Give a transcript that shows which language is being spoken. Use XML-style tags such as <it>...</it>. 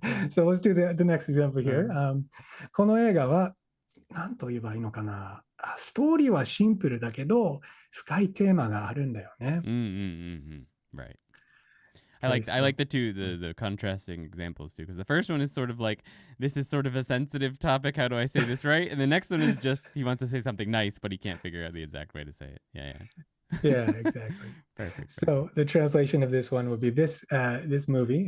<en>So let's do the next example here.</en> <ja>この映画は何と言えばいいのかな。ストーリーはシンプルだけど深いテーマがあるんだよね。</ja> <en>Right. I like Okay, the contrasting examples too, because the first one is sort of like, this is sort of a sensitive topic. How do I say this right? And the next one is just he wants to say something nice, but he can't figure out the exact way to say it. Yeah, exactly. Perfect. So the translation of this one would be this movie.</en>